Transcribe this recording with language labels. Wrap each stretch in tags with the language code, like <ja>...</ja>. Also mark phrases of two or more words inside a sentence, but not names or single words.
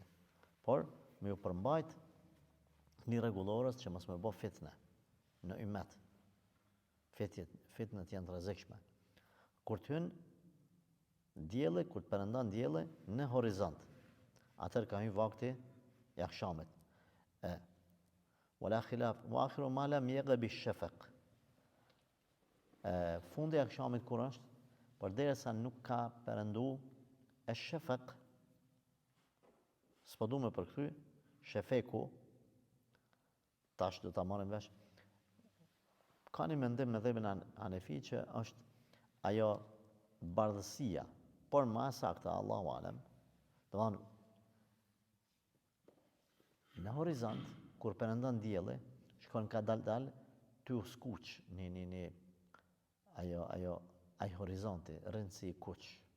<sq>Por me ju përmbajt një rregullorës që mos më bë fitne në ymet. Fitnet janë të rrezikshme. Kur të hyn dielli, kur të perëndon dielli në horizont, atëherë ka hyrë vakti i akşamit.</sq> <ar>ولا خلاف، وآخره ما لم يغب الشفق.</ar> <sq>Fundi i akşamit kur është, përderisa nuk ka perëndu ash-shafaq, s'po du me përkthy, shefeku, tash do ta marrim vesh. Ka një mendim me dhëbin Hanefi që është ajo bardhësia, por më saktë</sq> <ar>الله أعلم,</ar> <sq>do thonë në horizont kur perëndon dielli, shkon ka dal ty u skuq një ai horizonti, rrin si kuq.</sq>